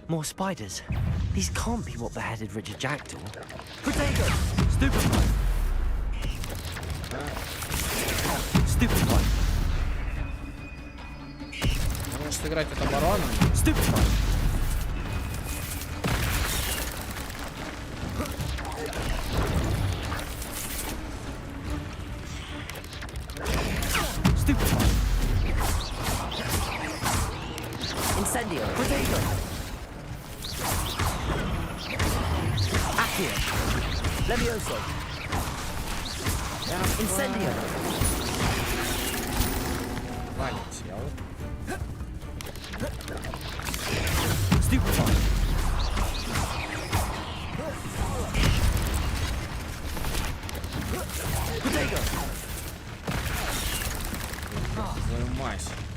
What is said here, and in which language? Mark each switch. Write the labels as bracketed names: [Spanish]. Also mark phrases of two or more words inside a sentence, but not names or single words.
[English] More spiders. These can't be what beheaded Richard Jackdaw. Protego! Stupefy! Stupefy! [Russian] Можешь сыграть от обороны? [English] Stupefy! Stupefy! Incendio! Protego! Accio! Levioso! Incendio! [Russian] Полетел. [English] Stupefy! Protego! [Russian] Твою мать.